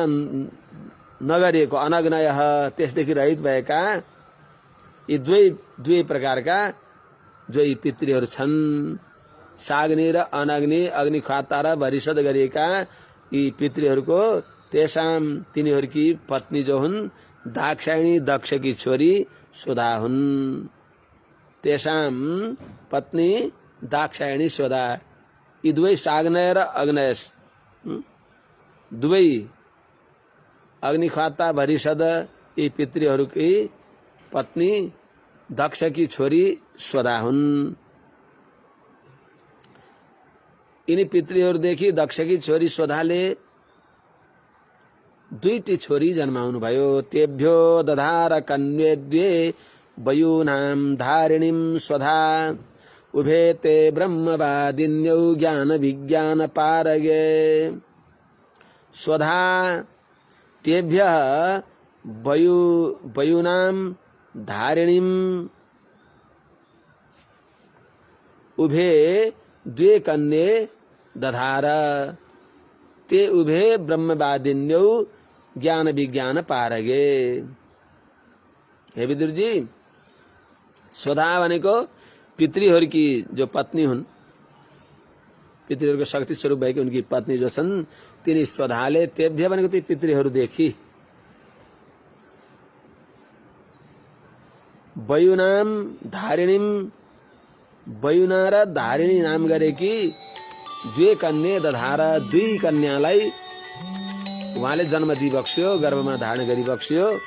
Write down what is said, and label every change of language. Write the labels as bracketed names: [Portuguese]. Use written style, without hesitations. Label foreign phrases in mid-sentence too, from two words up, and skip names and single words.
[Nepali] नगरिएको अनग्नयः त्यसदेखि रहित भएका यी दुई प्रकारका जो यी पितृहरू छन्, साग्नि र अनग्नि, अग्निख्वाता र वरिषद गरिएका यी पितृहरूको तेषां तिनीहरूकी पत्नी जो हुन् दाक्षायणी दक्षकी छोरी स्वधा हुन्। [Sanskrit] तेषां पत्नी दाक्षायणी स्वधा, [Nepali] यी दुवै साग्नय र अग्नयस दुवै अग्निख्वाता वरिषद यी पितृहरूकी पत्नी दक्षकी छोरी स्वधा हुन्। यिनी पितृहरूदेखि दक्षकी छोरी स्वधाले दुईटी छोरी जन्माउनु भयो। [Sanskrit] तेभ्यो दधार कन्ये द्वे वयूनां धारिणीं स्वधा उभे ते ब्रह्मवादिन्यौ ज्ञान विज्ञान पारगे। स्वधा तेभ्यः वयूनां धारिणीं उभे द्वे कन्ये दधार ते उभे ब्रह्मवादिन्यौ ज्ञान विज्ञान पारगे। [Nepali] हे विदुर जी, स्वधा भनेको पितृहरूकी जो पत्नी हुन्, पितृहरूको शक्ति स्वरूप भएकी उनकी पत्नी जो छन् तिनी स्वधाले, तेभ्य भनेको ती पितृहरूदेखि [Sanskrit] वयुनाम धारिणीम, [Nepali] वयुना र धारिणी नाम गरेकी दुई कन्या दधार, दुई कन्यालाई उहाँले जन्म दिइबक्स्यो, गर्भमा धारण गरिबक्स्यो।